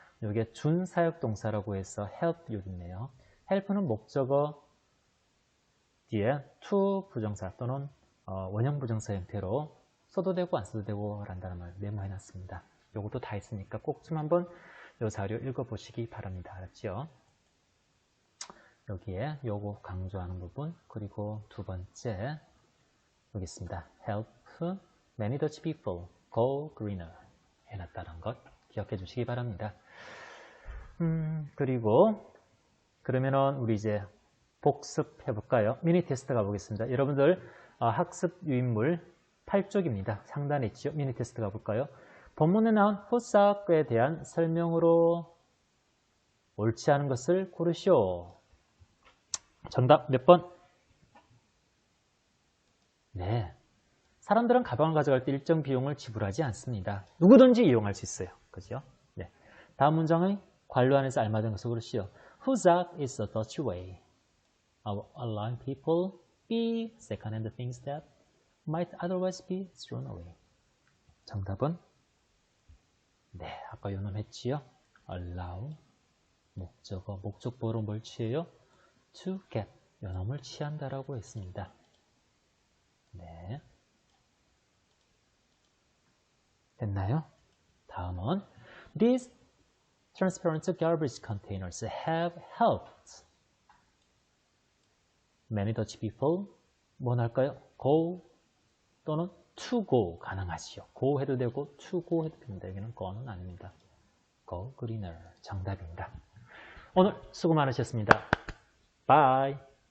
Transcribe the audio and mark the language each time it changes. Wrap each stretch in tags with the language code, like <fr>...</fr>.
<ko>이게 준사역동사라고 해서 help 여기 있네요. help는 목적어 뒤에 to 부정사 또는 원형 부정사 형태로 써도 되고 안 써도 되고 라는 말 메모해놨습니다. 요것도 다 있으니까 꼭 좀 한번 이 자료 읽어보시기 바랍니다. 알았죠? 여기에 요거 강조하는 부분, 그리고 두 번째 여기 있습니다.</ko> <en>help many Dutch people go greener</en> <ko>해놨다는 것 기억해 주시기 바랍니다. 그리고 그러면은 우리 이제 복습해 볼까요? 미니 테스트 가보겠습니다. 여러분들 학습 유인물 8쪽입니다. 상단에 있죠? 미니 테스트 가볼까요? 본문에 나온 후사학에 대한 설명으로 옳지 않은 것을 고르시오. 정답 몇 번? 네. 사람들은 가방을 가져갈 때 일정 비용을 지불하지 않습니다. 누구든지 이용할 수 있어요. 그죠? 네. 다음 문장의 관료 안에서 알맞은 것을 고르시오.</ko> <en>Huzac is a Dutch way of allowing people be second-hand things that might otherwise be thrown away.</en> <ko>정답은 네, 아까 연음했지요. allow 목적어, 목적보호로 뭘 취해요? to get 연음을 취한다라고 했습니다. 네, 됐나요? 다음은</ko> <en>These transparent garbage containers have helped many Dutch people</en> <ko>뭐 할까요?</ko> <en>go</en> <ko>또는</ko> <en>to go</en> <ko>가능하지요. go 해도 되고 to go 해도 됩니다. 여기는 go는 아닙니다. go greener 정답입니다. 오늘 수고 많으셨습니다. Bye.</ko>